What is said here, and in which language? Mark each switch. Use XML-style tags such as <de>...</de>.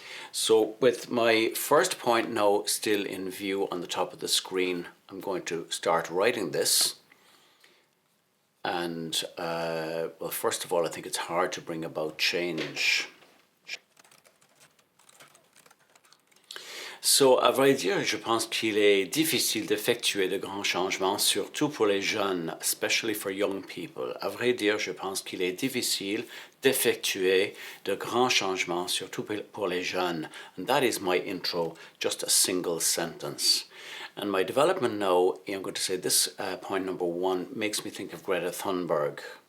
<en>So with my first point now still in view on the top of the screen, I'm going to start writing this. And, well, first of all, I think it's hard to bring about change.</en> <fr>So, à vrai dire, je pense qu'il est difficile d'effectuer de grands changements, surtout pour les jeunes,</fr> <en>especially for young people.</en> <fr>À vrai dire, je pense qu'il est difficile d'effectuer de grands changements, surtout pour les jeunes.</fr> <en>And that is my intro, just a single sentence. And my development now, I'm going to say this point number one makes me think of Greta Thunberg.</en>